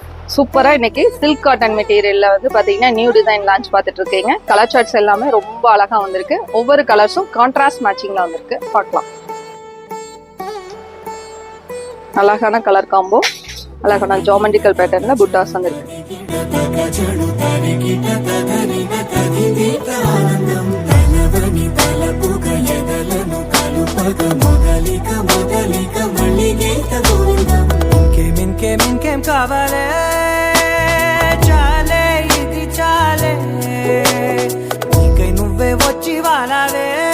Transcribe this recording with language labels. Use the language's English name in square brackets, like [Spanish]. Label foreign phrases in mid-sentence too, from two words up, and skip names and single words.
[Tamil] சூப்பரா இன்னைக்கு [English] silk cotton material [Tamil] வந்து பாத்தீங்கன்னா [English] new design launch [Tamil] பார்த்துட்டு இருக்கீங்க. [English] colour charts [Tamil] எல்லாமே ரொம்ப அழகா வந்திருக்கு. ஒவ்வொரு கலர்ஸும் [English] contrast matching [Tamil] வந்திருக்கு. பார்க்கலாம். அழகான [English] colour combo, [Tamil] அழகான [English] geometrical pattern [Tamil] புட்டாஸ் வந்திருக்கு. [Telugu] ఇంకేం కావాలే చాలే ఇది చాలే నీకై నువ్వే వచ్చి వాలావే